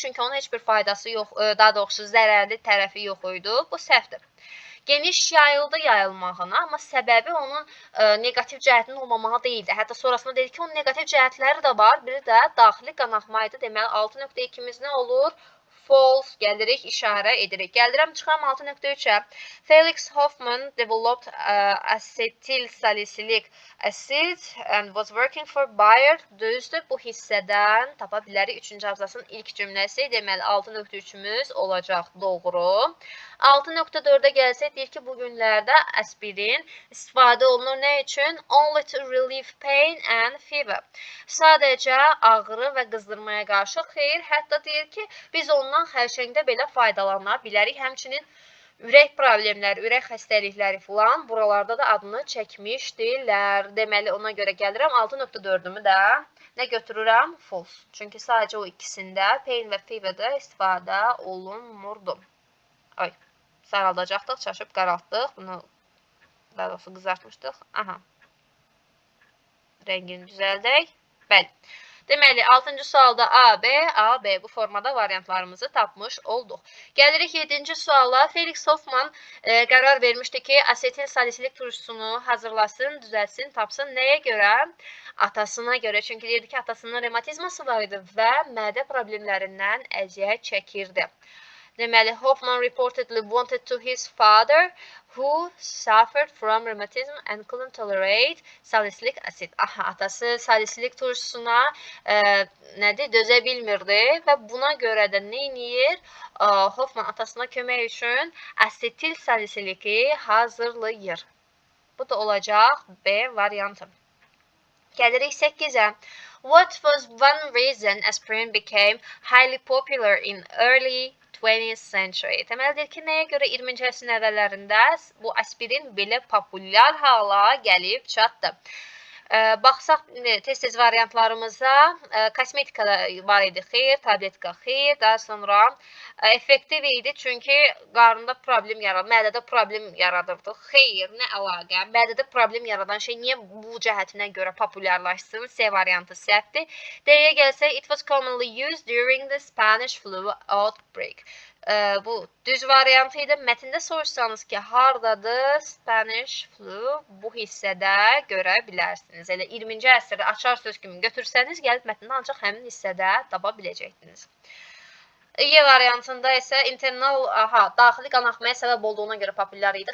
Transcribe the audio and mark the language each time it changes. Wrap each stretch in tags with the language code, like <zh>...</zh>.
<az>Çünki onun heç bir faydası yox, daha doğrusu zərərli tərəfi yox idi. Bu səhvdir. Geniş yayıldı yayılmağına, amma səbəbi onun negativ cəhətinin olmamağı deyildi. Hətta sonrasında dedi ki, onun negativ cəhətləri də var. Biri də daxili qanaxma idi. Deməli, 6.2-imiz nə olur? False gəlirik, işarə edirik. Gəldirəm, çıxıram 6.3-ə.</az> <en>Felix Hoffman developed acetyl salicylic acid and was working for Bayer.</en> <az>Düzdür, bu hissədən tapa bilərik 3-cü abzasının ilk cümləsi. Deməli, 6.3-ümüz olacaq doğru. 6.4-ə gəlsək, deyir ki, bu günlərdə aspirin istifadə olunur nə üçün?</az> <en>Only to relieve pain and fever.</en> <az>Sadəcə ağrı və qızdırmaya qarşı xeyr. Hətta deyir ki, biz ondan xərçəngdə belə faydalana bilərik. Həmçinin ürək problemləri, ürək xəstəlikləri filan buralarda da adını çəkmişdilər. Deməli, ona görə gəlirəm. 6.4-ümü də nə götürürəm? False. Çünki sadəcə o ikisində pain və feverdə istifadə olunmurdu. Ay, saraldacaqdıq, çaşıb qaraltdıq. Bunu daha doğrusu qızartmışdıq. Rəngini düzəldək. Bəli. Deməli, 6-cı sualda A, B bu formada variantlarımızı tapmış olduq. Gəlirik 7-ci suala. Felix Hoffman qərar vermişdi ki, asetil salisilik turşusunu hazırlasın, düzəlsin, tapsın. Nəyə görə? Atasına görə. Çünki deyirdi ki, atasının revmatizması var idi və mədə problemlərindən əziyyət çəkirdi.</az> <en>Deməli, Hoffman reportedly wanted to his father who suffered from rheumatism and couldn't tolerate salicylic acid.</en> <az>Atası salisilik turşusuna dözə bilmirdi və buna görə də nə edir? Hoffman atasına kömək üçün asetil salisiliki hazırlayır. Bu da olacaq B variantı. Gəlirik 8-ə.</az> <en>What was one reason aspirin became highly popular in early 20th century?</en> <az>Deməlidir ki, nəyə görə 20-ci əsrin əvvəllərində bu aspirin belə populyar hala gəlib çatdı? Baxsaq tez-tez variantlarımıza, kosmetikada var idi, xeyr, tabletka, xeyr, daha sonra effektiv idi, çünki qarında problem yaradır, mədədə problem yaradırdı, xeyr, nə əlaqə, mədədə problem yaradan şey niyə bu cəhətinə görə populyarlaşsın, C variantı səhvdir. D-yə gəlsək,</az> <en>it was commonly used during the Spanish flu outbreak.</en> <az>Bu düz variantı idi. Mətndə soruşsanız ki, hardadır Spanish flu, bu hissədə görə bilərsiniz. Elə 20-ci əsrdə açar söz kimi götürsəniz, gəlib mətndə ancaq həmin hissədə tapa biləcəksiniz. E variantında isə internal, daxili qanaxmaya səbəb olduğuna görə populyar idi.</az>